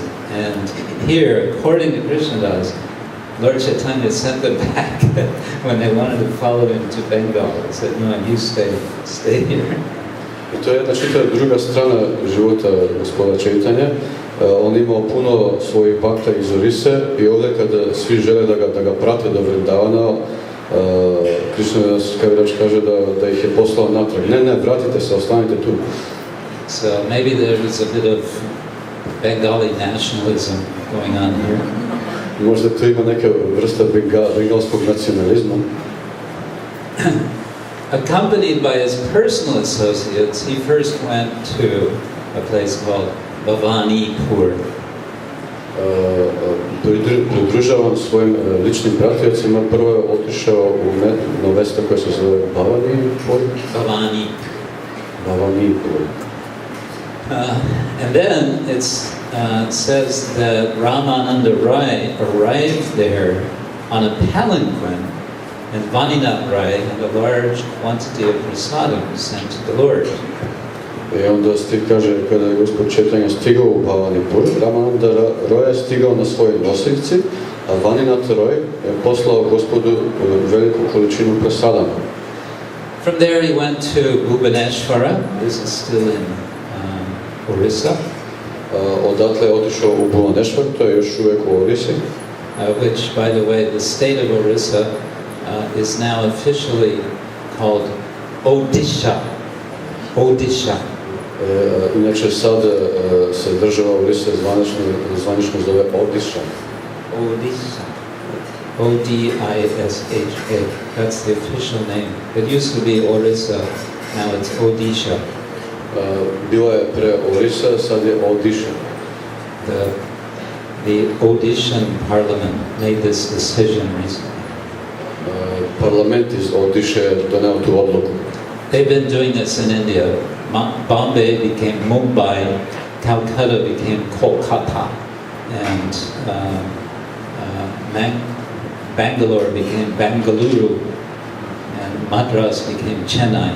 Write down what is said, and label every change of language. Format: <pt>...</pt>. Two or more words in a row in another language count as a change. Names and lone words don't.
<en>And here, according to Krishnadas, Lord Chaitanya sent them back when they wanted to follow him to Bengal. He said, no, you stay here.</en> <sr>I to je jedna čitava druga strana života Gospoda Chaitanya. On imao puno svojih bhakta iz Orisse i ovdje kada svi žele da ga prate do Vrindavana, Krishnadas Kaviraj kaže da ih je poslao natrag. Ne, vratite se, ostanite tu.</sr> <en>So maybe there was a bit of Bengali nationalism going on here.</en> <sr>Možda tu ima neka vrsta bengalskog nacionalizma.</sr> <en>Accompanied by his personal associates, he first went to a place called Bhavanipur.</en> <sr>Pridružavan svojim ličnim pratioцima, prvo je otišao na mesto koje se zove Bhavanipur. Bhavanipur.</sr> <en>And then it says that Ramananda Rai arrived there on a palanquin, and Vaninath Rai had a large quantity of prasadam sent to the Lord.</en> <sr>I onda kaže, kada je Gospod Chaitanya stigao u Bhavanipur, Ramananda Rai je stigao na svojoj nosiljci, a Vaninath Rai je poslao Gospodu veliku količinu prasadama.</sr> <en>From there he went to Bhubaneswara. This is still in Orissa.</en> <sr>Odatle je otišao u Bhubaneswar, to je još uvijek u Orisi.</sr> <en>Which, by the way, the state of Orissa is now officially called Odisha. Odisha.</en> <sr>Inače sad se država Orissa zvanično zove Odisha. Odisha.</sr> <en>O-D-I-S-H-A. That's the official name. It used to be Orissa, now it's Odisha.</en> <sr>Bila je pre Orissa, sad je Odisha.</sr> <en>The Odishan parliament made this decision recently.</en> <sr>Parlament iz Odishe je doneo tu odluku.</sr> <en>They've been doing this in India. Bombay became Mumbai, Calcutta became Kolkata, and Bangalore became Bengaluru, and Madras became Chennai.</en>